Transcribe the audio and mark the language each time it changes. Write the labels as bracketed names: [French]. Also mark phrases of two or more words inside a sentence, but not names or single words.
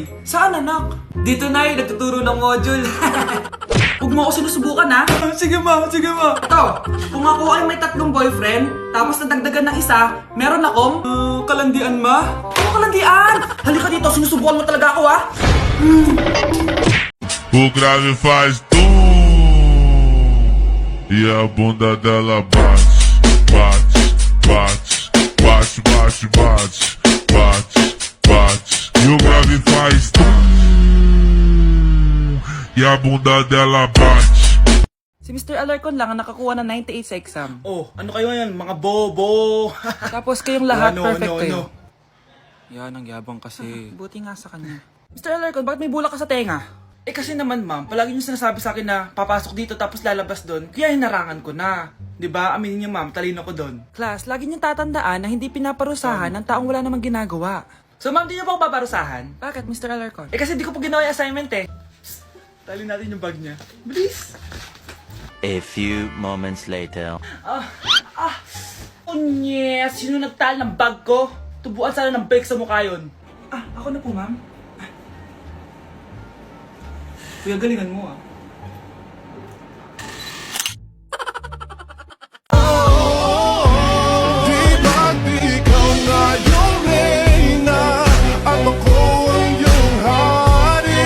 [Filipino] Saan, anak? Dito, Nay. Nagtuturo ng module. Huwag mo ako sinusubukan, ha? Sige, ma. Sige, ma. Ito, kung ako ay may 3 boyfriend, tapos nadagdagan ng isa, meron akong... kalandian, ma? Ano kalandian? Halika dito, sinusubukan mo talaga ako, ha? [Portuguese] O grave faz tum e a bunda dela bate, bate, bate, bate, bate, bate, bate. E o grave faz tum e a bunda dela bate. [Filipino] Si Mr. Alarcon lang ang nakakuha ng 98 sa exam. Oh, ano kayo yan? Mga bobo. Tapos kayong lahat, Ano, perfect ano, kayo. Yan, ang yabang kasi. Buti nga sa kanya. Mr. Alarcon, bakit may bulak ka sa tenga? Eh kasi naman ma'am, palagi niyo sinasabi sa akin na papasok dito tapos lalabas doon. Kaya hinarangan ko na. 'Di ba? Aminin niyo ma'am, talino ko doon. Class, lagi niyong tatandaan na hindi pinaparusahan ng taong wala namang ginagawa. So ma'am, di niyo pa ako paparusahan? Bakit, Mr. Alarcon? Eh kasi di ko pa ginawa yung assignment eh. Psst, tali natin yung bag niya. Bilis! [English] A few moments later. [Filipino] Unyes! Sino nagtal ng bag ko? Tubuan sana ng bake sa mukha yun. Ako na po, ma'am. Kuya, galingan mo, ah. Di ba't ikaw na yung reyna at ako ang iyong hari?